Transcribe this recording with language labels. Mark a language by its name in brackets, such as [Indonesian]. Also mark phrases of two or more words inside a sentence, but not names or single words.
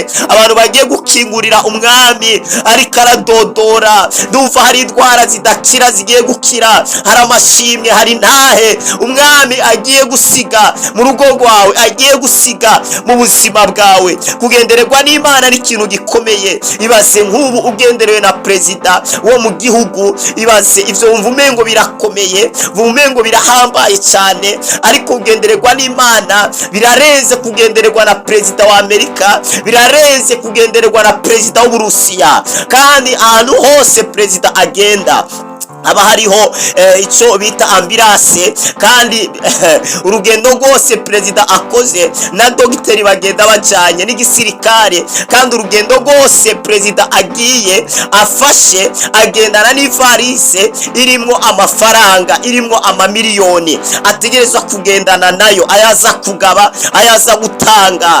[Rundi] Abantu bagiye gukingurira umwami ariko aradodora. Ndumva hari indwara zidakira zigiye gukira, hari amashimwe, hari ntahe umwami agiye gusiga mu rugo rwawe, agiye gusiga mu buzima bwawe. Kugendererwa n'Imana ari ikintu gikomeye. Ibaze nk'ubu ugenderewe na perezida wo mu gihugu, ibaze ivyo wumva umengo birakomeye, umengo birahambaye cyane. Ariko kugendererwa n'Imana birarenze kugendererwa na perezida wa Amerika, birarenze kugendererwa na perezida w'Uburusiya. Kandi ahantu hose perezida agenda haba hariho icyo bita ambulance, kandi urugendo rwose perezida akoze na dogiteri bagenda bajanye n'igisirikare, kandi urugendo rwose perezida agiye afashe agendana n'ivarise irimwo amafaranga, irimwo amamiliyoni ategerezwa kugendana nayo, ayaza kugaba, ayaza gutanga.